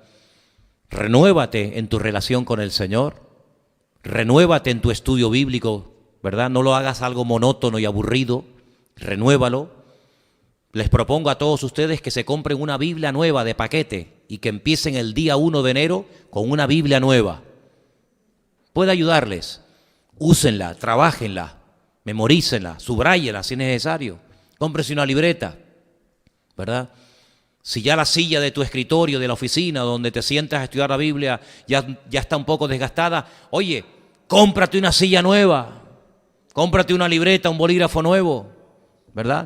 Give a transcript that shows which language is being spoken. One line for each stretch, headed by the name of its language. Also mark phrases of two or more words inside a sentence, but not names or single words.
Spanish: Renuévate en tu relación con el Señor, renuévate en tu estudio bíblico, ¿verdad? No lo hagas algo monótono y aburrido, renuévalo. Les propongo a todos ustedes que se compren una Biblia nueva de paquete y que empiecen el día 1 de enero con una Biblia nueva. Puede ayudarles, úsenla, trabajenla, memorícenla, subráyenla si es necesario, cómprese una libreta, ¿verdad? Si ya la silla de tu escritorio, de la oficina, donde te sientas a estudiar la Biblia, ya está un poco desgastada, oye, cómprate una silla nueva, cómprate una libreta, un bolígrafo nuevo, ¿verdad?